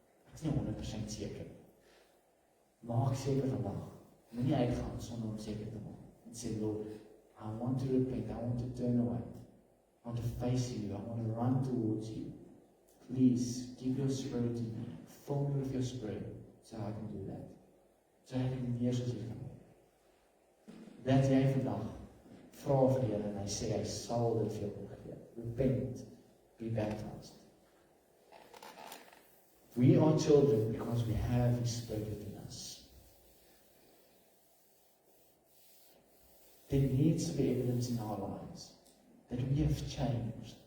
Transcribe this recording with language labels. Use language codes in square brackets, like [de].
[af] Ek is nie 100% seker. Maak seker vandag. Moenie uitgaan sonder om seker te maak. [en] And say, Lord, I want to repent. I want to turn away. I want to face you. I want to run towards you. Please, give your Spirit to me. Fill me with your Spirit so I can do that. So I can [af] meer soos jy kan doen. Dat jy vandag vra vir die Here en hy sê hy sal dit vir jou gee. [en] Repent, be baptized. We are children because we have His Spirit within us. There needs to be evidence in our lives that we have changed.